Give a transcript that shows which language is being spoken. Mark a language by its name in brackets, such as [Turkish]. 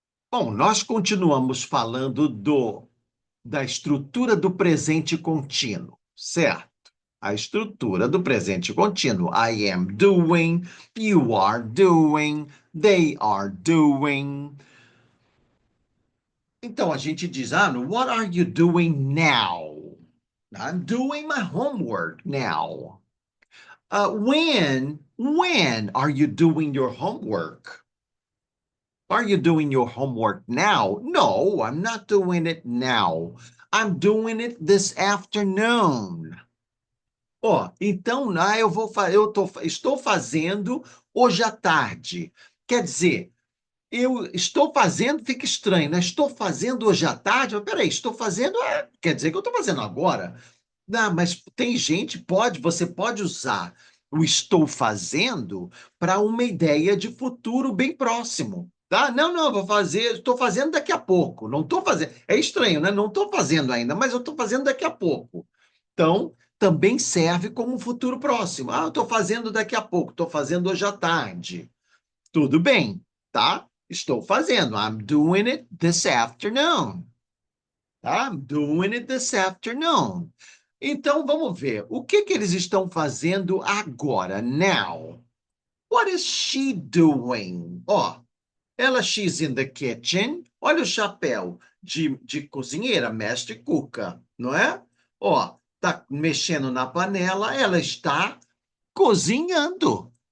[Portuguese] Bom, nós continuamos falando da estrutura do presente contínuo, certo? A estrutura do presente contínuo. [English] I am doing, you are doing, they are doing. [Portuguese] Então a gente diz, [English] what are you doing now? I'm doing my homework now. When are you doing your homework? Are you doing your homework now? No, I'm not doing it now. I'm doing it this afternoon. [Portuguese] Ó, então, estou fazendo hoje à tarde. Quer dizer, eu estou fazendo, fica estranho, né? Estou fazendo hoje à tarde, mas peraí, estou fazendo, quer dizer que eu estou fazendo agora. Não, mas tem gente, você pode usar o estou fazendo para uma ideia de futuro bem próximo, tá? Não, não, vou fazer, estou fazendo daqui a pouco. Não estou fazendo. É estranho, né? Não estou fazendo ainda, mas eu estou fazendo daqui a pouco. Então, também serve como um futuro próximo. Ah, eu estou fazendo daqui a pouco, estou fazendo hoje à tarde. Tudo bem, tá? Estou fazendo. [English] I'm doing it this afternoon. [Portuguese] Tá? [English] I'm doing it this afternoon. [Portuguese] Então, vamos ver. O que que eles estão fazendo agora? Now. [English] What is she doing? Ó, she's in the kitchen. [Portuguese] Olha o chapéu de cozinheira, mestre cuca, não é? Ó, tá mexendo na panela, ela está cozinhando.